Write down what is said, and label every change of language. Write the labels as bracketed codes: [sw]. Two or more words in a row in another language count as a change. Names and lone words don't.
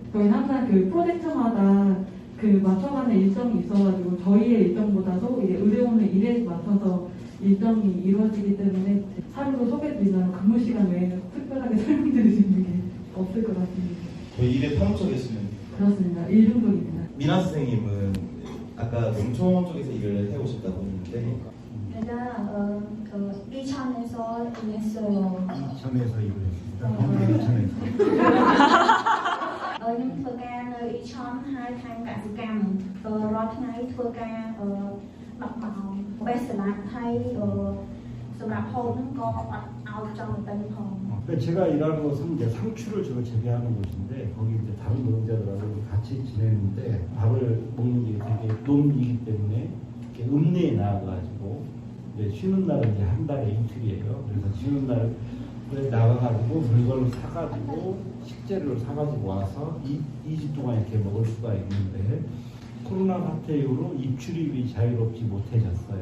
[ko] 저희는 항상 그 프로젝트마다 그 맞춰가는 일정이 있어가지고 저희의 일정보다도 이제 의뢰오는 일에 맞춰서 일정이 이루어지기 때문에 하루로 소개드리자면 근무 시간 외에는 특별하게 설명드릴 수 있는 게 없을 것 같습니다. 저희 일에 파묻혀 계시는 그렇습니다. 일중독입니다. 미나 선생님은 아까 농촌 쪽에서 일을 해오셨다고 했는데 제가 이천에서 일했어요. 이천에서 일을 했습니다. 경기 이천에서. [km] Nhưngធ្វើការនៅអ៊ីឆនហើយខាងកសិកម្មរាល់ថ្ងៃធ្វើការ10ម៉ោងបេសសាឡាត់ហើយសម្រាប់ហូបហ្នឹងក៏អត់ឲ្យចង់ទៅផង [ko] 제가 일하는 곳은 이제 상추를 주로 재배하는 곳인데 거기 이제 다른 노동자들하고 같이 지내는데 밥을 먹는 게 되게 논이기 때문에 이렇게 읍내에 나와가지고 이제 쉬는 날은 이제 한 달에 이틀이에요. 그래서 쉬는 날 나가가지고 물건을 사가지고 식재료를 사가지고 와서 2주 동안 이렇게 먹을 수가 있는데 코로나 사태 이후로 입출입이 자유롭지 못해졌어요.